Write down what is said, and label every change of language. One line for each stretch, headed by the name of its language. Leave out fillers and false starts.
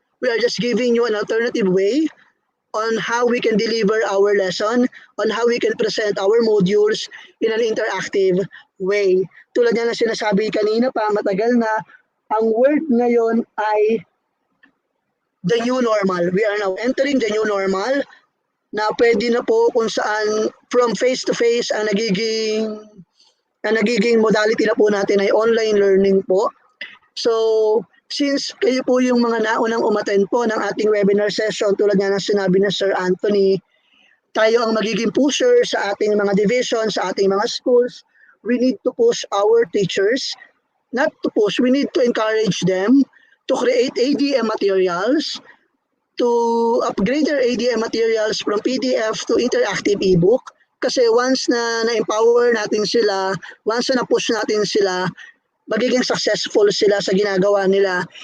English: We are just giving you an alternative way on how we can deliver our lesson, on how we can present our modules in an interactive way.
Filipino: Tulad yan na sinasabi kanina pa, matagal na, ang word ngayon ay
English: the new normal. We are now entering the new normal
Filipino: na pwede na po kung saan from face-to-face ang nagiging modality na po natin ay online learning po. So, since kayo po yung mga naunang umattend po ng ating webinar session, tulad nga ng sinabi ni Sir Anthony, tayo ang magiging pusher sa ating mga divisions, sa ating mga schools.
English: We need to push our teachers, not to push, we need to encourage them to create ADM materials, to upgrade their ADM materials from PDF to interactive ebook.
Filipino: Kasi once na na-empower natin sila, once na na-push natin sila, magiging successful sila sa ginagawa nila.